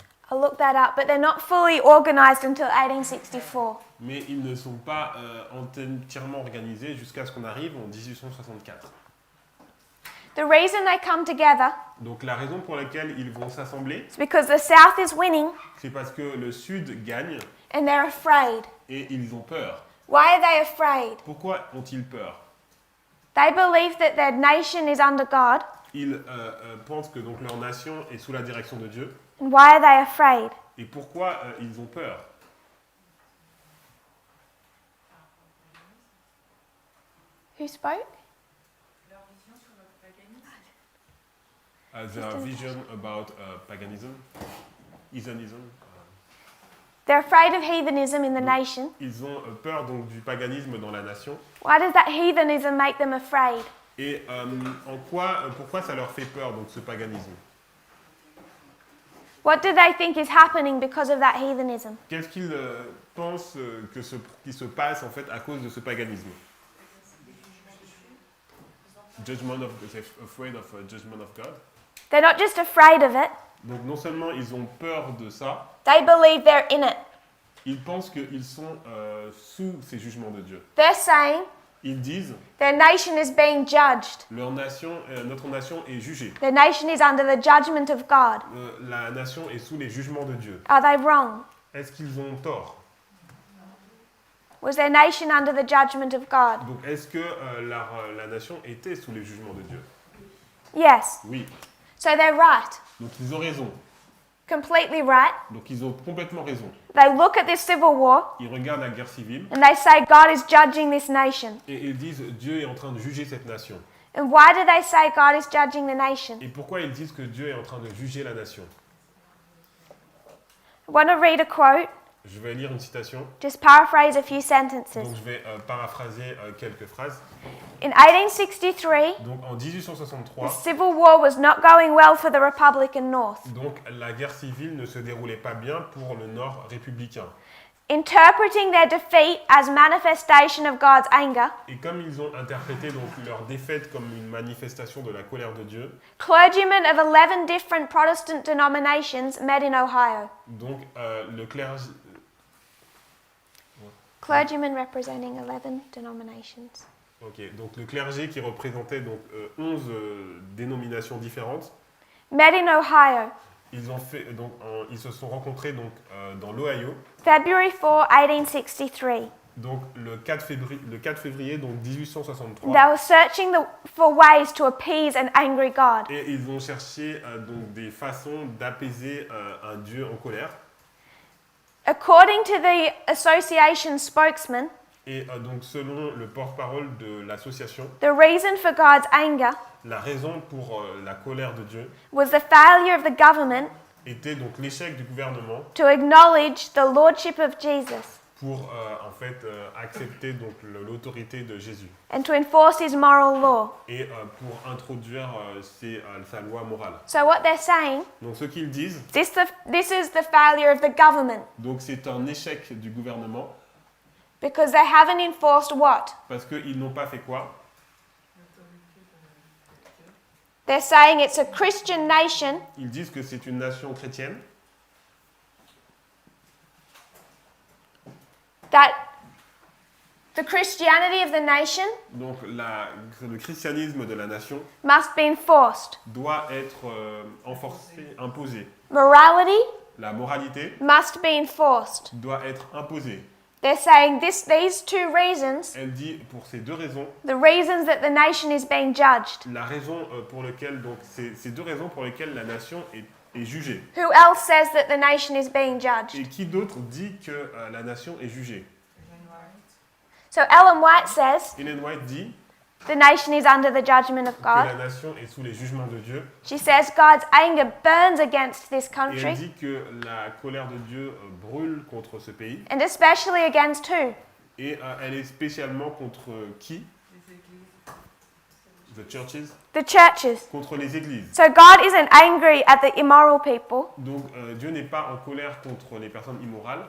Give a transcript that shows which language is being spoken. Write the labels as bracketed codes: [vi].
[en] I'll look that up, but they're not fully organized until 1864. [fr] Mais ils ne sont pas entièrement organisés jusqu'à ce qu'on arrive en 1864. [en] The reason they come together [fr] Donc la raison pour laquelle ils vont s'assembler, [en] is because the South is winning [fr] c'est parce que le Sud gagne [en] and they're afraid. [fr] et ils ont peur. [en] Why are they afraid? [fr] Pourquoi ont-ils peur? [en] They believe that their nation is under God. [fr] Ils pensent que donc leur nation est sous la direction de Dieu. [en] And why are they afraid? [fr] Et pourquoi ils ont peur? [en] Who spoke? Their vision about paganism, heathenism. They're afraid of heathenism in the nation. [fr] Ils ont peur donc du paganisme dans la nation. [en] Why does that heathenism make them afraid? [fr] Et pourquoi ça leur fait peur donc ce paganisme? [en] What do they think is happening because of that heathenism? [fr] Qu'est-ce qu'ils pensent qui se passe en fait à cause de ce paganisme? [en] Judgment of, afraid of judgment of God. They're not just afraid of it, [fr] Donc non seulement ils ont peur de ça, [en] they believe they're in it. [fr] ils pensent qu'ils sont sous ces jugements de Dieu. [en] They're saying [fr] Ils disent [en] their nation is being judged. [fr] notre nation est jugée. [en] Their nation is under the judgment of God. [fr] La nation est sous les jugements de Dieu. [en] Are they wrong? [fr] Est-ce qu'ils ont tort? [en] Was their nation under the judgment of God? [fr] Donc est-ce que la nation était sous les jugements de Dieu? [en] Yes. [fr] Oui. [en] So they're right. [fr] Donc ils ont raison. [en] Completely right. [fr] Donc ils ont complètement raison. [en] They look at this civil war [fr] Ils regardent la guerre civile [en] and they say God is judging this nation. [fr] et ils disent Dieu est en train de juger cette nation. [en] And why do they say God is judging the nation? [fr] Et pourquoi ils disent que Dieu est en train de juger la nation? [en] I want to read a quote, [fr] Je vais lire une citation. [en] just paraphrase a few sentences. [fr] Donc je vais paraphraser quelques phrases. [en] In 1863, [fr] Donc en [en] the [fr] 1863, [en] civil war was not going well for the Republican North. [fr] donc la guerre civile ne se déroulait pas bien pour le Nord républicain. [en] Interpreting their defeat as manifestation of God's anger, [fr] Et comme ils ont interprété donc leur défaite comme une manifestation de la colère de Dieu, [en] clergymen of 11 different Protestant denominations met in Ohio. [fr] donc le clergé, [en] Clergymen representing 11 denominations. [fr] donc le clergé qui représentait donc 11 dénominations différentes, [en] Met in Ohio, [fr] ils se sont rencontrés donc dans l'Ohio, [en] February 4, 1863. [fr] donc le 4 février donc [en] They [fr] 1863. [en] were searching for ways to appease an angry God. [fr] Et ils ont cherché donc des façons d'apaiser un Dieu en colère. [en] According to the association spokesman, [fr] Et donc selon le porte-parole de l'association, [en] the reason for God's anger [fr] la raison pour la colère de Dieu, [en] was the failure of the government [fr] était donc l'échec du gouvernement [en] to acknowledge the lordship of Jesus [fr] pour en fait accepter donc l'autorité de Jésus [en] and to enforce his moral law. [fr] et pour introduire sa loi morale. [en] So what they're saying, [fr] Donc ce qu'ils disent, [en] this is the failure of the government [fr] donc c'est un échec du gouvernement [en] because they haven't enforced what? [fr] parce qu'ils n'ont pas fait quoi? [en] They're saying it's a Christian nation [fr] Ils disent que c'est une nation chrétienne, [en] that the Christianity of the nation [fr] donc le christianisme de la nation [en] must be enforced. [fr] doit être enforcé, imposé. [en] Morality [fr] La moralité [en] must be enforced. [fr] doit être imposée. [en] They're saying these two reasons, [fr] Elle dit pour ces deux raisons, [en] the reasons that the nation is being judged. [fr] la raison pour laquelle donc ces deux raisons pour lesquelles la nation est jugée. [en] Who else says that the nation is being judged? [fr] Et qui d'autre dit que la nation est jugée? [en] So Ellen White says [fr] Ellen White dit [en] the nation is under the judgment of [fr] que la [en] God. [fr] nation est sous les jugements de Dieu. [en] She says God's anger burns against this [fr] Et elle [en] country, [fr] dit que la colère de Dieu brûle contre ce pays. [en] and especially against who? [fr] Et elle est spécialement contre qui? [en] The churches? The churches. [fr] Contre les églises. [en] So God isn't angry at the immoral people. [fr] Donc Dieu n'est pas en colère contre les personnes immorales.